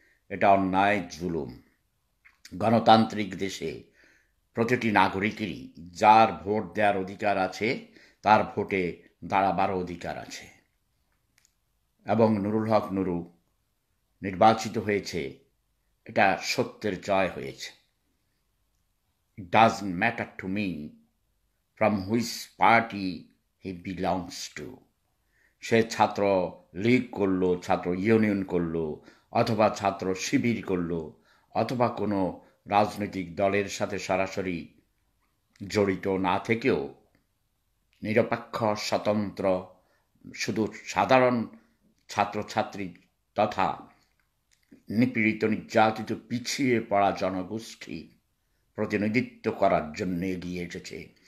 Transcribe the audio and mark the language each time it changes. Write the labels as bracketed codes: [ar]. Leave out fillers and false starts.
[bn] এটা অন্যায়, জুলুম। গণতান্ত্রিক দেশে প্রতিটি নাগরিকেরই যার ভোট দেওয়ার অধিকার আছে তার ভোটে দাঁড়াবার অধিকার আছে, এবং নুরুল হক নুরু নির্বাচিত হয়েছে, এটা সত্যের জয় হয়েছে। [en] It doesn't matter to me from which party he belongs to. [bn] সে ছাত্র লীগ করলো, ছাত্র ইউনিয়ন করলো, অথবা ছাত্র শিবির করলো, অথবা কোনো রাজনৈতিক দলের সাথে সরাসরি জড়িত না থেকেও নিরপেক্ষ, স্বতন্ত্র, শুধু সাধারণ ছাত্রছাত্রী তথা নিপীড়িত, নির্যাতিত, পিছিয়ে পড়া জনগোষ্ঠীর প্রতিনিধিত্ব করার জন্য এগিয়ে এসেছে।